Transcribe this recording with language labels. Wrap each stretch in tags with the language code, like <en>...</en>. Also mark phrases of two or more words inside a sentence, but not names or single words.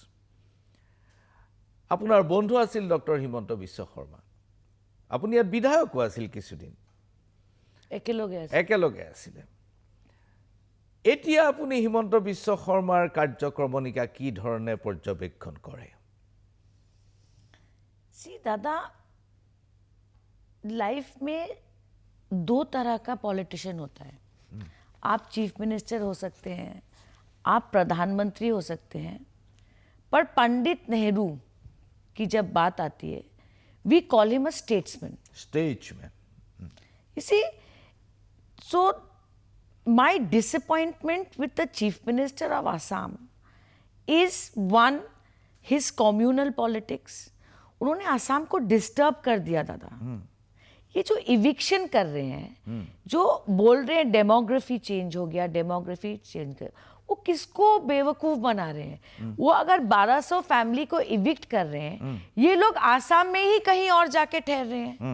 <as>আপোনাৰ বন্ধু আছিল ডক্টৰ হিমন্ত বিশ্ব শৰ্মা। আপুনি ইয়াত বিধায়কো আছিল কিছুদিন, একেলগে আছিলে। এতিয়া আপুনি হিমন্ত বিশ্ব শৰ্মাৰ কাৰ্যক্ৰমণিকা কি ধৰণে পৰ্যবেক্ষণ কৰে?</as> <hi>सी दादा, लाइफ में 2 तरह का पॉलिटिशियन होता है। आप</hi> <en>Chief Minister</en> <hi>हो सकते हैं, आप प्रधानमंत्री हो सकते हैं, पर पंडित नेहरू की जब बात आती है,</hi> <en>We call him a statesman. Statesman. You see, so my disappointment with the Chief Minister of Assam is one, his communal politics.</en> <hi>उन्होंने आसाम को डिस्टर्ब कर दिया दादा. ये जो इविक्शन कर रहे हैं, जो बोल रहे हैं</hi> <en>demography change</en> <hi>हो गया,</hi> <en>demography change</en> <hi>कर, वो किसको बेवकूफ बना रहे हैं? वो अगर 1200 फैमिली को इविक्ट कर रहे हैं, ये लोग आसाम में ही कहीं और जाके ठहर रहे हैं.</hi>